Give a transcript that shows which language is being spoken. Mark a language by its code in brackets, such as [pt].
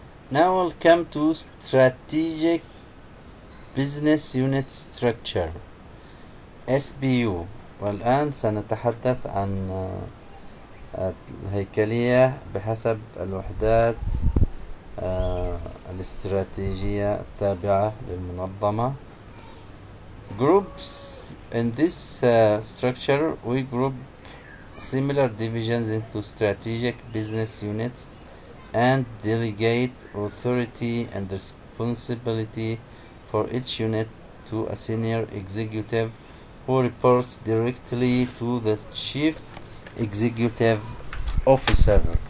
[en] Now we'll come to strategic business unit structure SBU. [ar] والآن سنتحدث عن الهيكلية بحسب الوحدات الاستراتيجية التابعة للمنظمة. [en] Groups in this structure, we group similar divisions into strategic business units and delegate authority and responsibility for each unit to a senior executive who reports directly to the chief executive officer.